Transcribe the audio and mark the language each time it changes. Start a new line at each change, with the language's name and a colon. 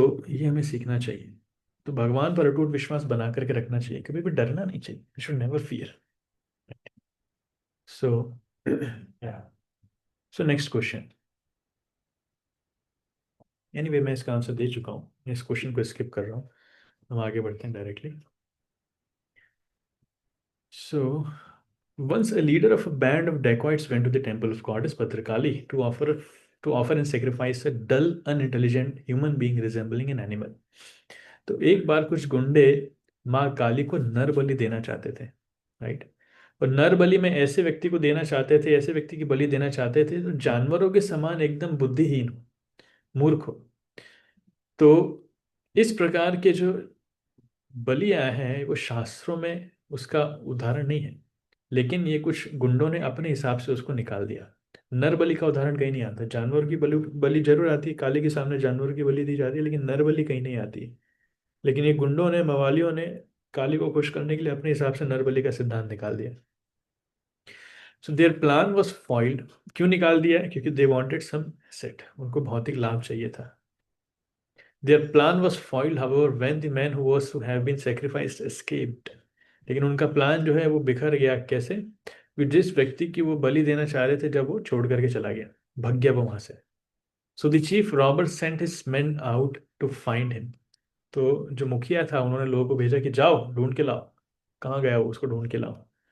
Hindi: ये हमें सीखना चाहिए। तो भगवान पर अटूट विश्वास बना करके रखना चाहिए, कभी भी डरना नहीं चाहिए।
English: We should never fear. So next question.
Hindi: Anyway मैं इसका आंसर दे चुका हूँ, इस क्वेश्चन को स्किप कर रहा हूँ। हम आगे बढ़ते हैं directly.
English: So, once a leader of a band of dacoits went to the temple of goddess Bhadrakali to offer and sacrifice a dull, unintelligent human being resembling an animal.
Hindi: तो एक बार कुछ गुंडे माँ काली को नर बलि देना चाहते थे, राइट। और नर बलि में ऐसे व्यक्ति को देना चाहते थे, ऐसे व्यक्ति की बलि देना चाहते थे तो जानवरों के समान एकदम बुद्धिहीन हो, मूर्ख हो। तो इस प्रकार के जो बलियां हैं वो शास्त्रों में उसका उदाहरण नहीं है, लेकिन ये कुछ गुंडों ने अपने हिसाब से उसको निकाल दिया। नर बलि का उदाहरण कहीं नहीं आता। जानवर की बलि बलि जरूर आती है, काली के सामने जानवर की बलि दी जाती है, लेकिन नर बलि कहीं नहीं आती है। लेकिन ये गुंडों ने, मवालियों ने काली को खुश करने के लिए अपने हिसाब से नर बलि का सिद्धांत निकाल दिया।
English: So their plan was foiled.
Hindi: क्यों निकाल दिया? क्योंकि
English: they wanted some asset,
Hindi: उनको भौतिक लाभ चाहिए था।
English: Their plan was foiled, however, when the man who was to have been sacrificed escaped.
Hindi: लेकिन उनका प्लान जो है वो बिखर गया। कैसे? कि जिस व्यक्ति की वो बलि देना चाह रहे थे, जब वो छोड़ करके चला गया, भग गया वो वहां से।
English: So the chief robber sent his men out to find him.
Hindi: तो जो मुखिया था, उन्होंने लोगों को भेजा कि जाओ ढूंढ के लाओ, कहाँ गया वो, उसको ढूंढ के लाओ।